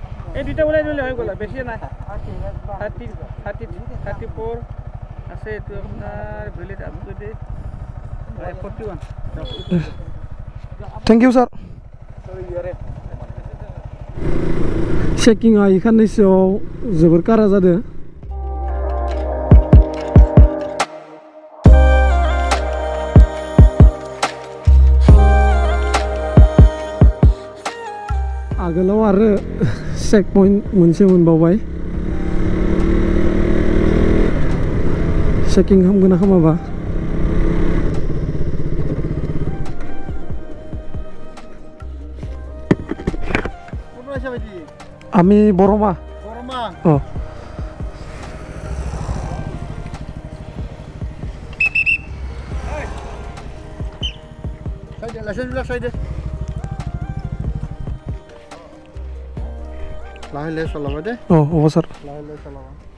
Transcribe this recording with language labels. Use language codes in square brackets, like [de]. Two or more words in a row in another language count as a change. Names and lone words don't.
[as] এই দুটা ওলাই দিলে হৈ গ'ল বেছি নাই 34 আছে এটো আপোনাৰ [en] valid up to date [as] 41 [en] thank you sir [brx] चेकिंआ इखाननैसोआव जोबोर कारा जादों आगोलाव आरो [en] check point [brx] मोनसे मोनबावबाय चेकिं खालामगोन ना खालामाबा [as] আমি বড়মা ও লাহে চলাবা দে ও হ'ব স্যার লাহে চলাবা